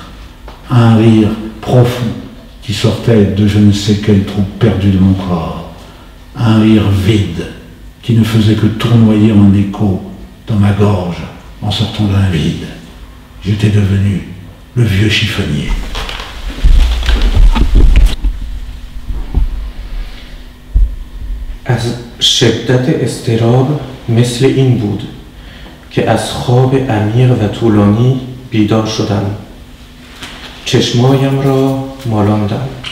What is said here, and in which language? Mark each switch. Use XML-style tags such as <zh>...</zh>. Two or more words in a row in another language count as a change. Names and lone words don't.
<fr>Un rire profond qui sortait de je ne sais quel trou perdu de mon corps. Un rire vide qui ne faisait que tournoyer en écho dans ma gorge en sortant d'un vide. J'étais devenu le vieux chiffonnier.</fr> <fa>از شدت اضطراب مثل این بود که از خواب عمیق و طولانی بیدار شدم. چشمایم را مالاندم.</fa>